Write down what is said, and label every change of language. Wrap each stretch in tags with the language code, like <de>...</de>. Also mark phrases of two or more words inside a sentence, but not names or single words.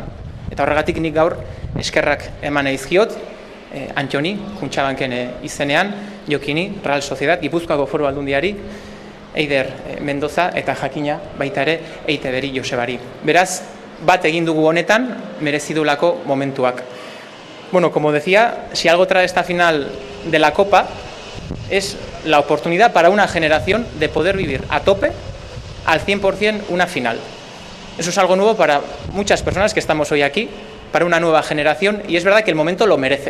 <eu>Eta horregatik nik gaur eskerrak eman eizkiot, Antxoni, Kuntxabanken izenean, Jokini, Real Sociedad, Gipuzkoako Foru Aldundiari, Eider Mendoza eta jakina baita ere EITB-ri Josebari. Beraz, bat egin dugu honetan, merezidulako momentuak.</eu> <es>Como decía, si algo trae esta final de la Copa es la oportunidad para una generación de poder vivir a tope, al 100% una final. Eso es algo nuevo para muchas personas que estamos hoy aquí, para una nueva generación, y es verdad que el momento lo merece.</es>